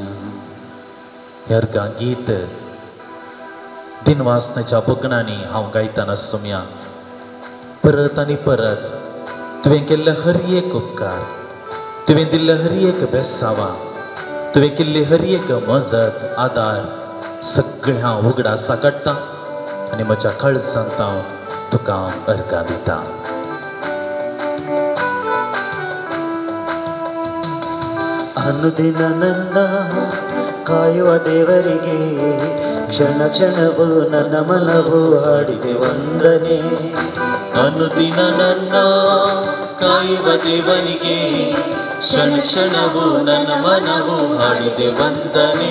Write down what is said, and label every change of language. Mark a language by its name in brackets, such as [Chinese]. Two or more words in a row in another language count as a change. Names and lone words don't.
[Konkani] हे अर्गां गीत दिनवासण्याच्या बोगणांनी हांव गायतना सोम्या परत आनी परत तुवें केल्ले हर एक उपकार, तुवें दिल्ले हर एक बेसावां, तुवें केल्ली हर एक मजत आदार सगळें हांव उगडा साकाडटां आनी म्हज्या काळजांत हांव तुका अर्गां दितां. [Kannada] ಅನುದಿನ ನನ್ನ ಕಾಯುವ ದೇವರಿಗೆ ಕ್ಷಣ ಕ್ಷಣವೂ ನನ್ನ ಮನವು ಹಾಡಿದೆ ವಂದನೆ. ಅನುದಿನ ನನ್ನ ಕಾಯುವ ದೇವರಿಗೆ ಕ್ಷಣ ಕ್ಷಣವೂ ನನ್ನ ಮನವು ಹಾಡಿದೆ ವಂದನೆ.